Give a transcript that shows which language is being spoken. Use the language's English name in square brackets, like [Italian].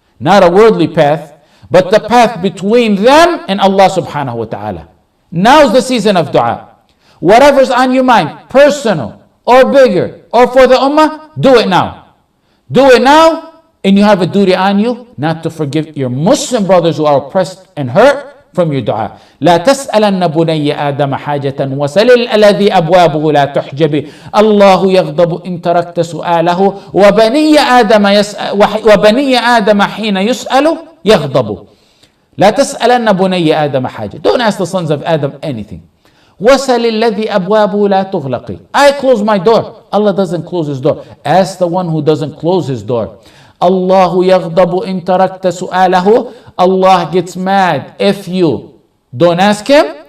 [English] Not a worldly path, but the path between them and Allah subhanahu wa ta'ala. Now's the season of dua. Whatever's on your mind, personal or bigger or for the ummah, do it now. Do it now, and you have a duty on you not to forgive your Muslim brothers who are oppressed and hurt from your dua. [Arabic] لا تسألن بني آدم حاجة وسل الذي أبوابه لا تحجب الله يغضب إن تركت سؤاله وبني آدم حين يسأل يغضب. لا تسألن بني آدم حاجة. [English] Don't ask the sons of Adam anything. [Arabic] وسل الذي أبوابه لا تغلق. [English] I close my door. Allah doesn't close his door. Ask the one who doesn't close his door. [Arabic] الله يغضب إن تركت سؤاله. [English] Allah gets mad if you don't ask him.